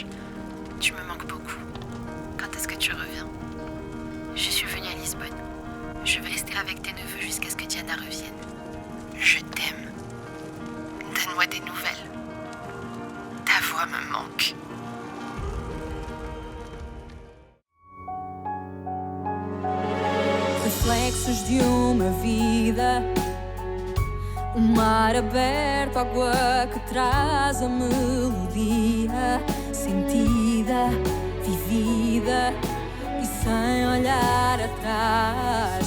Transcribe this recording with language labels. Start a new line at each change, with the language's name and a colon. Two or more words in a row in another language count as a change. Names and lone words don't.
French: Tu me manques beaucoup. Quand est-ce que tu reviens? Je suis venue à Lisbonne. Je vais rester avec tes neveux jusqu'à ce que Diana revienne. Je t'aime. Donne-moi des nouvelles. Ta voix me manque.
Portuguese: Reflexos de uma vida, mar aberto, água que traz a melodia, sentida, vivida e sem olhar atrás.